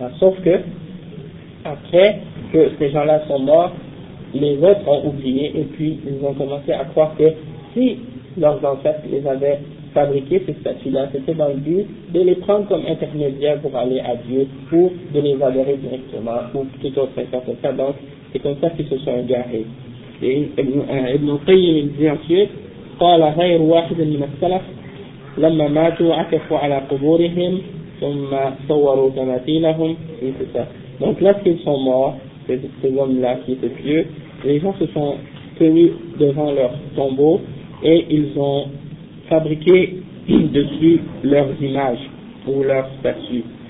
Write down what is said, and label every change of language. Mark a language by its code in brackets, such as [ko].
[fr] Sauf que, après que ces gens-là sont morts, les autres ont oublié et puis ils ont commencé à croire que si leurs ancêtres les avaient fabriqués, ces statues-là, c'était dans le but de les prendre comme intermédiaires pour aller à Dieu ou de les adorer directement ou tout autre chose. Donc, c'est comme ça qu'ils se sont égarés. Et Ibn Qayyim dit ensuite, [ar] قال غير واحد من السلف لما ماتوا عكفوا على قبورهم ثم صوروا تماثيلهم في كتاب. [fr] Donc lorsqu'ils sont morts, ces hommes-là qui étaient pieux, les gens se sont tenus devant leur tombeau et ils ont fabriqué dessus leurs images ou leurs statues.